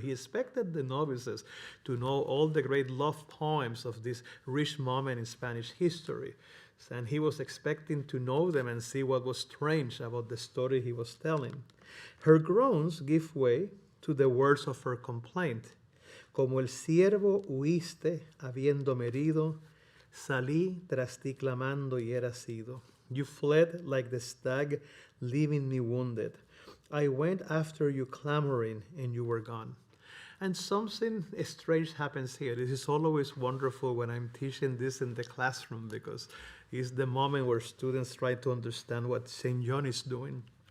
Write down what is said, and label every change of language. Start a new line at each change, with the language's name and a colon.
English: He expected the novices to know all the great love poems of this rich moment in Spanish history. And he was expecting to know them and see what was strange about the story he was telling. Her groans give way to the words of her complaint.
Spanish: Como el ciervo huiste habiéndome herido, salí tras ti clamando y era sido.
English: You fled like the stag, leaving me wounded. I went after you clamoring, and you were gone. And something strange happens here. This is always wonderful when I'm teaching this in the classroom, because it's the moment where students try to understand what St. John is doing.